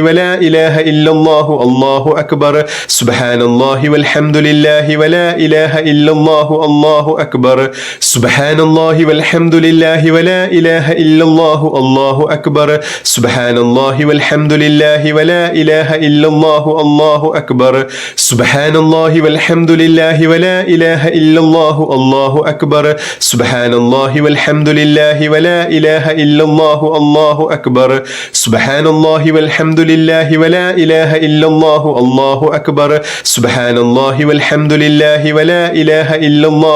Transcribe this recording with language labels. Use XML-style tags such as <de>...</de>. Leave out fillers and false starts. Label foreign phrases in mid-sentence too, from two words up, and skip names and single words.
<ar>ولا إله إلا الله الله أكبر سبحان الله والحمد لله ولا إله إلا الله الله أكبر سبحان الله والحمد لله ولا إله إلا الله الله أكبر سبحان الله والحمد لله ولا إله إلا الله الله أكبر سبحان الله سبحان الله والحمد لله ولا إله إلا الله. الله أكبر. سبحان الله والحمد لله ولا إله إلا الله. الله أكبر. سبحان الله والحمد لله ولا إله إلا الله. الله أكبر. سبحان الله والحمد لله ولا إله إلا الله.</ar>